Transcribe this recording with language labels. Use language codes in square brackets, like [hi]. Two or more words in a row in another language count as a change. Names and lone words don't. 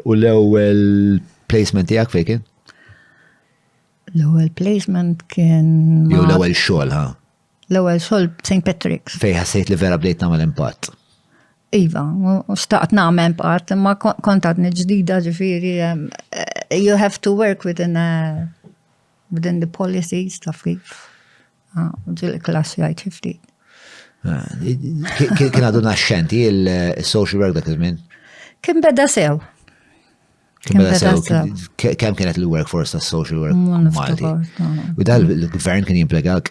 [mt] U l-ewwel placement tiegħek fejn kien? L-ewwel placement kien. Jew l-ewwel xogħol, ha? L-ewwel xogħol St. Patrick's. Fejn ħassejt li vera bdejt nagħmel impatt. Iva, u xtaqt nagħmel impatt, imma kont għadni ġdida ġifieri [en] you have to work within the policies [mt] ta' kif. Ġil klassi għajt ftit. Kien għadu naxxenti il- [en] social work [mt] dak iż-żmien? Kien beda sew. Kemm kienet il-workforce ta' [en] social work [mt] Malti? U dal il-gvern kien jimplegak?